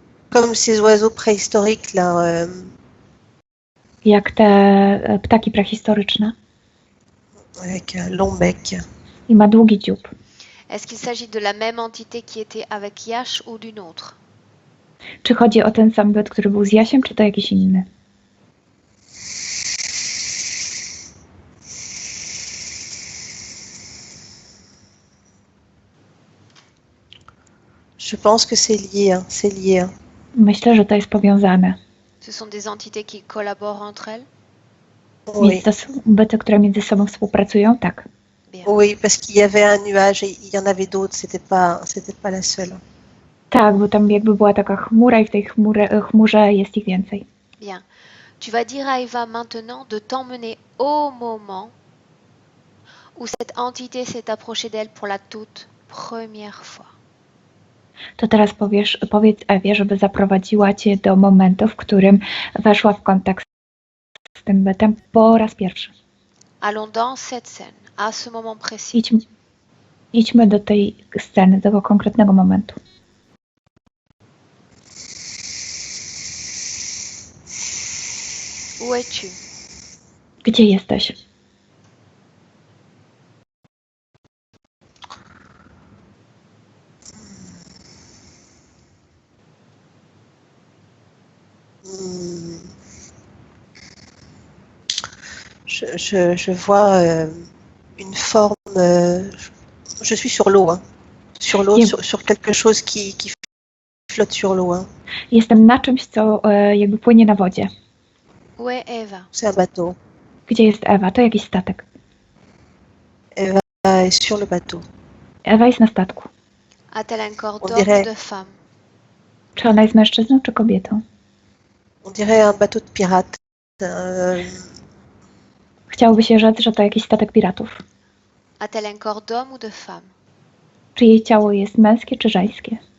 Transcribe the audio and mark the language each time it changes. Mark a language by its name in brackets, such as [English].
[French] comme ces oiseaux préhistoriques là. [Polish] Jak te ptaki prehistoryczne. [French] Avec un long bec. [Polish] I ma długi dziób. [French] Est-ce qu'il s'agit de la même entité qui était avec Yash ou d'une autre? [Polish] Czy chodzi o ten sam byt, który był z Jasiem, czy to jakiś inny? [French] Je pense que c'est lié, hein, c'est lié. Hein. [Polish] Myślę, że to jest powiązane. [French] Ce sont des entités qui collaborent entre elles? Oui. [Polish] Więc to są byty, które między sobą współpracują? Tak. [French] Bien. Oui, parce qu'il y avait un nuage et il y en avait d'autres, c'était pas la seule. [Polish] Tak, bo tam jakby była taka chmura i w tej chmurze jest ich więcej. [French] Bien. Tu vas dire à Eva maintenant de t'emmener au moment où cette entité s'est approchée d'elle pour la toute première fois. [Polish] To teraz powiedz Ewie, żeby zaprowadziła cię do momentu, w którym weszła w kontakt z tym bytem po raz pierwszy. [French] Allons dans cette scène, à ce moment précis. [Polish] Idźmy do tej sceny, do tego konkretnego momentu. [French] Où es-tu? [Polish] Gdzie jesteś? [French] Je vois une forme. Je suis sur l'eau, hein. Sur l'eau, sur quelque chose qui flotte sur l'eau. Hein. [Polish] Jestem na czymś, co jakby płynie na wodzie. [French] Où est Eva? C'est un bateau. [Polish] Gdzie jest Ewa? To jakiś statek. [French] Eva est sur le bateau. [Polish] Ewa jest na statku. [French] A-t-elle un corps On d'homme dirait- ou de femme? [Polish] Czy ona jest mężczyzną, czy kobietą? [French] On dirait un bateau de pirate. [Polish] Chciałoby się rzec, że to jakiś statek piratów. [French] A-t-elle un corps d'homme ou de femme? [Polish] Czy jej ciało jest męskie, czy żeńskie?